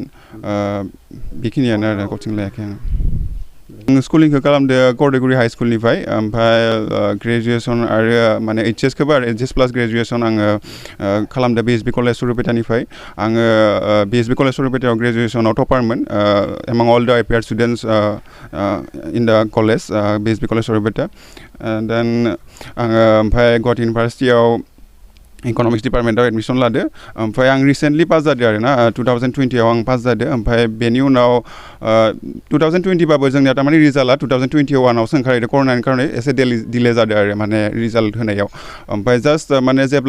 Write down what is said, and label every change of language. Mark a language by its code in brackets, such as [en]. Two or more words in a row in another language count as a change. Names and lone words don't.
[brx] बेखिनियानो आरो कचिं लायाखै आं स्कुलिंखौ खालामदो कर्दैगुरि हाई स्कुलनिफ्राय ओमफ्राय ग्रेजुएसन आरो माने HS खौबो आरो [en] HS plus graduation [brx] आङो खालामदो BSB कलेज सुरुपेटानिफ्राय आङो BSB कलेज सुरुपेटायाव ग्रेजुएसनाव टपारमोन [en] among all the APR students in the college [brx] BSB कलेज सुरुपेटा देन आङो ओमफ्राय गुवाहाटी इउनिभार्सिटियाव इकोनॉमिक्स डिपार्टमेन्टआव एडमिशन लादो ओमफ्राय आं रिसेन्टलि पास जादों आरो ना 2020 आव आं पास जादों ओमफ्राय बेनि उनाव 2020 बाबो जोंनिया तारमाने रिजाल्टआ 2021 आवसो ओंखारदों कर'नानि कारणे एसे डिले जादों आरो माने रिजाल्ट होनायाव ओमफ्राय जास्ट माने जेब्ला